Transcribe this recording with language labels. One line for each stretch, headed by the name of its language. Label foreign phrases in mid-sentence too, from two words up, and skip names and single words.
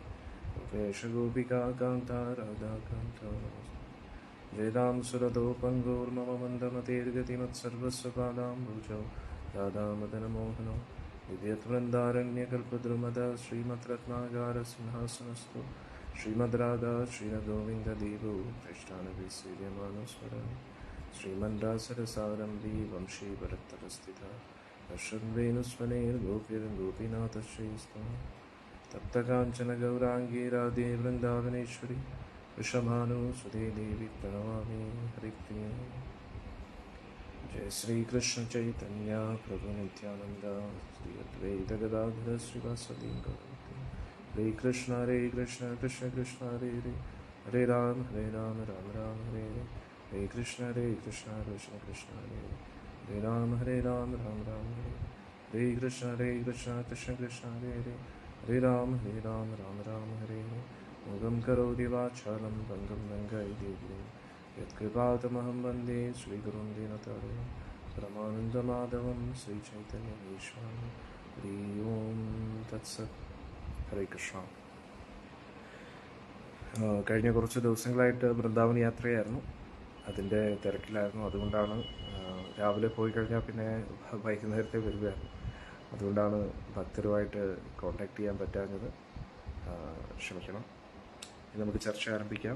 Sanskrit: ഗോപേശ ഗോപികാകാന്ത രാധാകാന്ത ജയതാം സുരതോ പങ്കോർമമ മന്ദമതേർഗതിമത്സർവസ്വപാദാംബുജോ രാധാമദനമോഹനോ ദിവ്യവൃന്ദാരണ്യകൽപദ്രുമദ ശ്രീമദ് രത്നാകാര സിംഹാസനസ്തു ശ്രീമദ് രാധാ ശ്രീനഗോവിന്ദദേവോ പൃഷ്ഠാനഭിസേവ്യമാനസ്വരം ശ്രീമന്ദാസരസാരംഭി വംശീ ഭരത്തരസ്ഥിത ദർശൻ വേണുസ്വനേർഗോപിനാഥശ്രീസ്തം. തപ്തകാഞ്ചന ഗൗരാംഗീ രാധേ വൃന്ദാവനേശ്വരി വൃഷഭാനുസുതേ ദേവി പ്രണമാമി ഹരിപ്രിയേ. जय श्री कृष्ण चैतन्य प्रभु नित्यानंद श्री अद्वैत गदाधर श्रीवासदि गौरभक्ति हरे कृष्ण, कृष्ण कृष्ण, हरे हरे, हरे राम, राम राम, हरे हरे. हरे कृष्ण, कृष्ण कृष्ण, हरे हरे, हरे राम, राम राम, हरे हरे. हरे कृष्ण, कृष्ण कृष्ण, हरे हरे, हरे राम, राम राम, हरे हरे. मूकं करोति वाचालं पङ्गुं लङ्घयते यत्कृपा तमहं वन्दे श्री गुरुं दीनतारणम् परमानन्द माधवं श्री चैतन्य विश्वं हरि ॐ तत्सत्. हरे कृष्ण.
Malayalam: കഴിഞ്ഞ കുറച്ച് ദിവസങ്ങളായിട്ട് വൃന്ദാവൻ യാത്രയായിരുന്നു. അതിൻ്റെ തിരക്കിലായിരുന്നു. അതുകൊണ്ടാണ് രാവിലെ പോയി കഴിഞ്ഞാൽ പിന്നെ വൈകുന്നേരത്തെ വരികയായിരുന്നു. അതുകൊണ്ടാണ് ഭക്തരുമായിട്ട് കോൺടാക്ട് ചെയ്യാൻ പറ്റാഞ്ഞത്. ക്ഷമിക്കണം. ഇനി നമുക്ക് ചർച്ച ആരംഭിക്കാം.